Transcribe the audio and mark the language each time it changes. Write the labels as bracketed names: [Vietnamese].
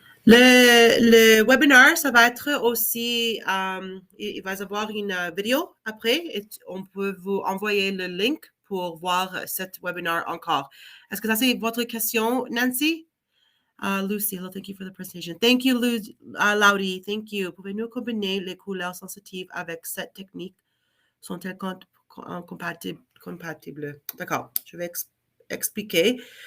[French] Le webinaire, ça va être aussi, il va y avoir une vidéo après et on peut vous envoyer le link pour voir cet webinaire encore. Est-ce que ça c'est votre question, Nancy? [English] Lucy, thank you for the presentation. Thank you, Laudi, thank you. [French] Pouvez-nous combiner les couleurs sensitives avec cette technique? Sont-elles compatibles? D'accord, je vais expliquer.